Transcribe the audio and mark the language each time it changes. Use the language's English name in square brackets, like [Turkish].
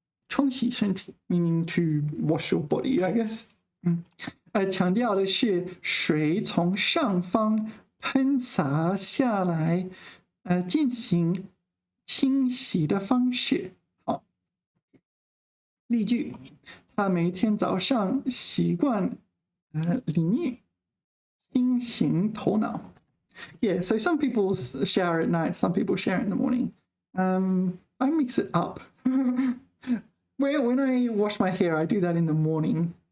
[English] 冲洗身体 meaning to wash your body, I guess. [Chinese] 强调的是水从上方喷洒下来，进行清洗的方式。好，例句：他每天早上习惯淋浴，清醒头脑。 [English] Yeah, so some people shower at night, some people shower in the morning. I mix it up. When I wash my hair, I do that in the morning.